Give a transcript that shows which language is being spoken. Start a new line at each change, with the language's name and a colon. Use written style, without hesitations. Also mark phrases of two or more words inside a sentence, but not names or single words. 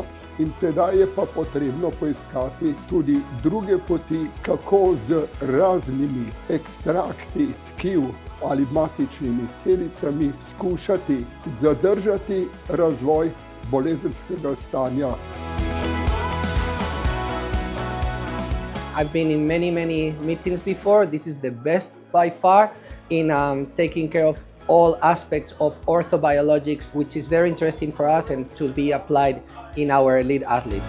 Slovenian: In tedaj je pa potrebno poiskati tudi druge poti, kako z raznimi ekstrakti tkiv ali matičnimi celicami skušati zadržati razvoj bolezenskega stanja.
English: I've been in many meetings before. This is the best by far in taking care of all aspects of orthobiologics, which is very interesting for us and to be applied in our elite athletes.